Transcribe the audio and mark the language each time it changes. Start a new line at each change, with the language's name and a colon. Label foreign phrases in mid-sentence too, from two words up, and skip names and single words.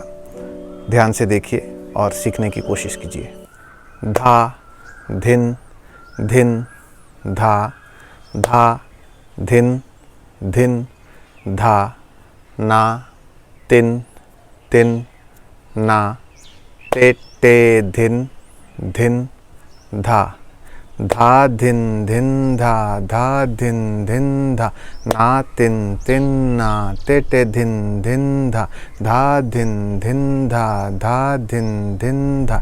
Hindi: ध्यान से देखिए और सीखने की कोशिश कीजिए। धा, धिन, धिन, धा, धा, धिन, धिन, धा, ना, तिन, तिन, ना, ते, ते, धिन, धिन, धा, धा धिन धिन धा, धा धिन धिन धा, ना तिन तिन ना, ते ते धिन धिन धा, धा धिन धिन धा, धा धिन धिन धा,